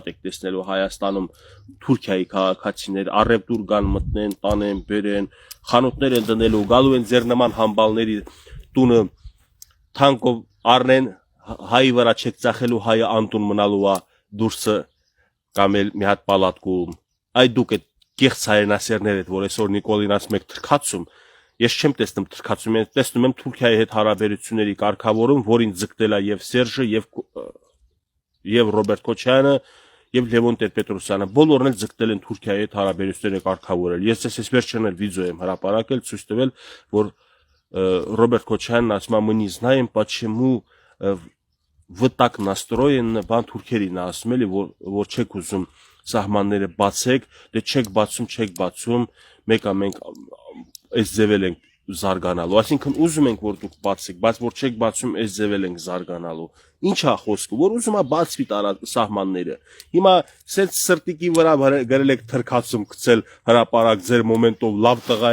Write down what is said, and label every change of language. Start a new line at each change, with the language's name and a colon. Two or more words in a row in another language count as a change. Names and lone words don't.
Armenian: եք տեսնելու Հայաստանում, Թուրքիայի քաղաքացիներ, առևտուր կան մտնեն, տանեն, բերեն, խանութներ են դնելու, գալու են ձեր նման համբալների տունը թանկով առնեն, հայի վրա չեք ծախելու, հայը անտուն մնալու է դուրսը կամ էլ մի հատ պալատքում։ Այ դուք այդ կեղծ հայրենասերներ եք, որ այսօր Նիկոլին ասում եք թրքացում, ես չեմ տեսնում թրքացում, ես տեսնում եմ Թուրքիայի հետ հարաբերությունների կարգավորում, որին ձգտել է եւ Սերժը եւ Ռոբերտ Քոչարյանը եւ Լևոն Տեր-Պետրոսյանը, բոլորն էլ ձգտել են Թուրքիայի հետ հարաբերությունները կարգավորել։ Ես այս վերջին էլ վիդեո եմ հրապարակել, ցույց տվել, որ Ռոբերտ Քոչարյանն ասում է
Russian: «Мы не знаем, почему вы так настроены»,
Armenian: բան թուրքերին ասում էլի, որ չեք ուզում սահմանները բացեք, դե չեք բացում, մեկը մենք այս ձևել ենք զարգանալու, այսինքն ուզում ենք որ դուք բացեք, բայց որ չեք բացում, այս ձևել ենք զարգանալու։ Ինչ է խոսքը, որ ուզում է բացվի սահմանները։ Հիմա սենց սրտիկի վրա գրել եք թրքացում գցել հրապարակ ձեր մոմենտով լավ տղա